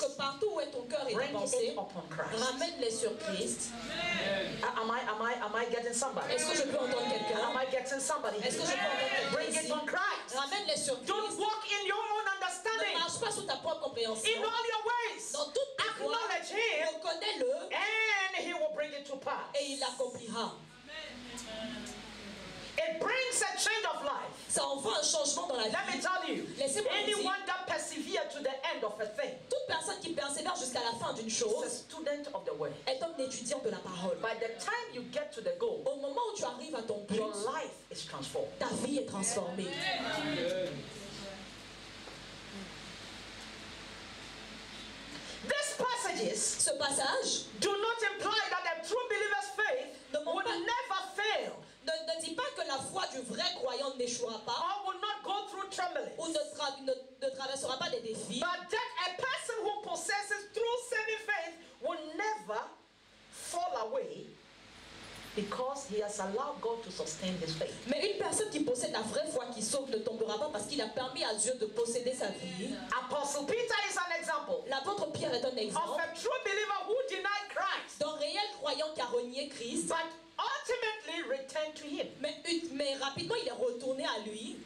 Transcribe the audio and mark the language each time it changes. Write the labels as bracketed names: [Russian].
[French] que partout où est ton cœur et tes [English] bring [French] pensées, [English] it upon Christ. [French] ramène-les sur Christ. [English] Am I getting somebody? [French] Est-ce que je peux entendre quelqu'un? [English] Am I getting somebody? [French] Est-ce que je peux entendre quelqu'un [English] Bring it [French] ici? [English] on Christ. [French] Ramène-les sur [English] Don't [French] Christ. [English] walk in your own [French] Ne [English] understanding. [French] marche pas sous ta propre compréhension. [English] In all your ways, [French] Dans toutes tes voies, [English] acknowledge Him, [French] reconnais-le [English] and He will bring it to pass. [French] et il l'accomplira. [English] It brings a change of life. [French] Ça envoie un changement dans la [English] Let me [French] vie. [English] tell you, [French] Laissez-moi vous dire, [English] anyone that perseveres to the end of a thing [French] toute personne qui persévère jusqu'à la fin d'une [English] is a [French] chose [English] student of the word. [French] est un étudiant de la parole. [English] By the time you get to the goal, [French] Au moment où tu arrives à ton but, [English] your life is transformed. [French] ta vie est transformée. [English] These passages [French] Ce passage [English] do not imply that a true believer's faith would never fail [French] ne dit pas que la foi du vrai croyant n'échouera pas [English] or will not go through trembling, [French] ou ne traversera pas des défis, [English] but that a person who possesses true saving faith will never fall away because he has allowed God to sustain his faith. [French] mais une personne qui possède la vraie foi qui sauve ne tombera pas parce qu'il a permis à Dieu de posséder sa vie. [English] Apostle Peter is an example [French] L'apôtre Pierre est un [English] of [French] exemple [English] a true believer who denied Christ [French] d'un réel croyant qui a renié Christ, [English] but ultimately returned to him. [French] mais rapidement il est retourné à lui.